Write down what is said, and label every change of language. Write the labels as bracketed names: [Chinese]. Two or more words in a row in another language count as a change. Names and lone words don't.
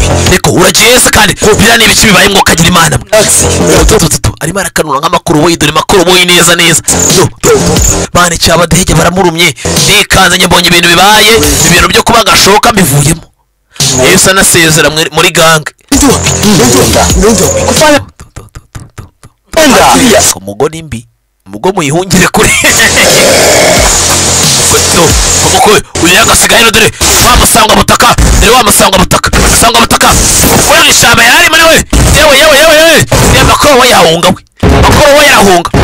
[Kinyarwanda] Niko, uragiye se kandi biriya ni ibiki bibaye, mwokagira Imana mwe? Tu, tu, tu, tu. Arimo arakanura nk'amakoroboyi, dore amakoroboyi neza neza. Tu, tu, tu. Mani, cyaba ndege baramurumye. Ndikanze, njye mbonye ibintu bibaye, ibintu byo kuba Gashoka mbivuyemo. Yesu anasezera mwe-, muri gang. [Swahili] Ndio, ndio, ndio. Kufanya. Tu, tu, tu, tu, tu, tu. [Kinyarwanda] Enda. Umugore mbi. Mugo muyihungire kure. Umukwe, uyu yagasigaye hano, dore wa musangwabutaka, dore wa musangwabutaka, musangwabutaka. Uri mu ishyamba yari arimo nawe. Yewe, yewe, yewe, yewe. Reba ko we yahunga we. Makoro we yarahunga.